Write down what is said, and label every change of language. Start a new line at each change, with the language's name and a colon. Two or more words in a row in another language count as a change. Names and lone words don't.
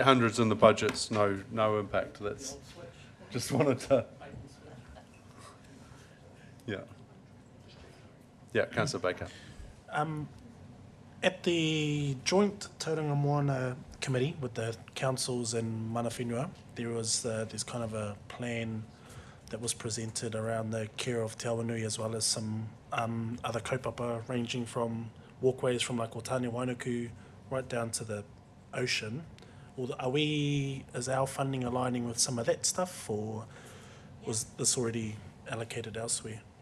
English: 800's in the budget's no impact. That's just wanted to... Yeah, Councillor Baker. At the joint Tauranga Moana committee with the councils and
Māori: mana whenua,
English: there's kind of a plan that was presented around the care of Te Awanui, as well as some other kaupapa ranging from walkways from like Otani Wainuku right down to the ocean. Is our funding aligning with some of that stuff, or was this already allocated elsewhere?